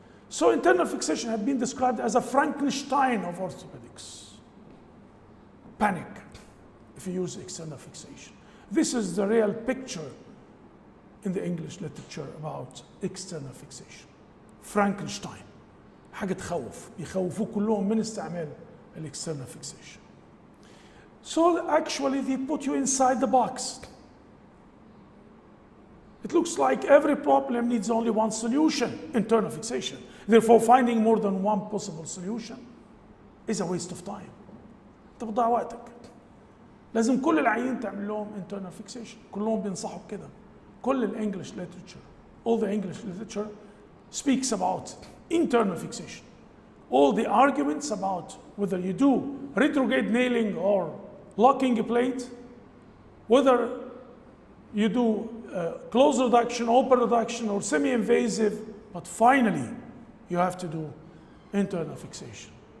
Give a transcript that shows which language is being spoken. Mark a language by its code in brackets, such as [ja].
[en] So internal fixation had been described as a Frankenstein of orthopedics. Panic if you use external fixation. This is the real picture in the English literature about external fixation. [ar] Frankenstein. حاجة تخوف. يخوفوه كلهم من استعمال external fixation. [en] So actually they put you inside the box. It looks like every problem needs only one solution, internal fixation. Therefore, finding more than one possible solution is a waste of time. [ar] انت بتضيع وقتك. لازم كل العيين تعمل لهم internal fixation. كلهم بينصحوا بكده. كل الانجليش [en] literature, all the English literature speaks about internal fixation. All the arguments about whether you do retrograde nailing or locking a plate, whether you do close reduction, open reduction, or semi-invasive, but finally you have to do internal fixation.